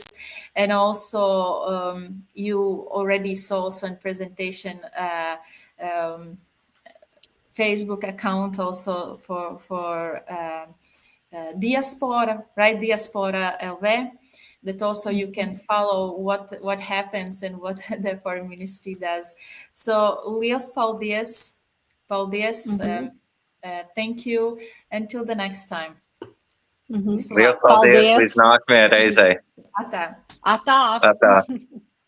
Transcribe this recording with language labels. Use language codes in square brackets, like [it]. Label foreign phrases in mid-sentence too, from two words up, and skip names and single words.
[en] And also, you already saw also in presentation Facebook account also for Diaspora, right? Diaspora LV. That also you can follow what happens and what the foreign ministry does. So, [lv] Liels paldies, [en] thank you. Until the next time. Mm-hmm. [lv] Liels paldies, līdz nākamajai reizei. Atā. Atā. Atā.